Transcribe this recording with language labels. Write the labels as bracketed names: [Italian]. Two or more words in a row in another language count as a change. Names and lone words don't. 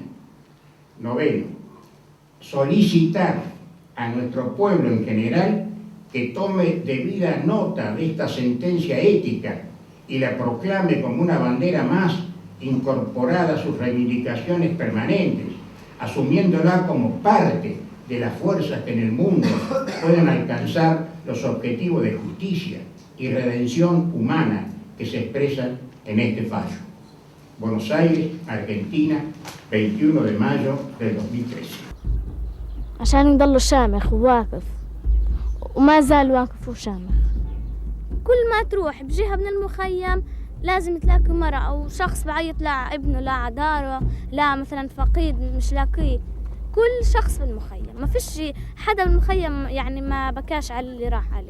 [Spanish] Noveno, solicitar a nuestro pueblo en general que tome debida nota de esta sentencia ética y la proclame como una bandera más incorporada a sus reivindicaciones permanentes, asumiéndola como parte de las fuerzas que en el mundo pueden alcanzar los objetivos de justicia y redención humana que se expresan en este fallo. Buenos Aires, Argentina, 21 de mayo del 2013. [Arabic] عشان يضل شامخ وواقف وما زال واقف وشامخ. كل ما تروح بجهة من المخيم لازم تلاقي مرة أو شخص بعيط لا ابنه لا عداره لا مثلا فقيد مش لاقيه. كل شخص في المخيم ما فيش حدا بالمخيم يعني ما بكاش على اللي راح عليه.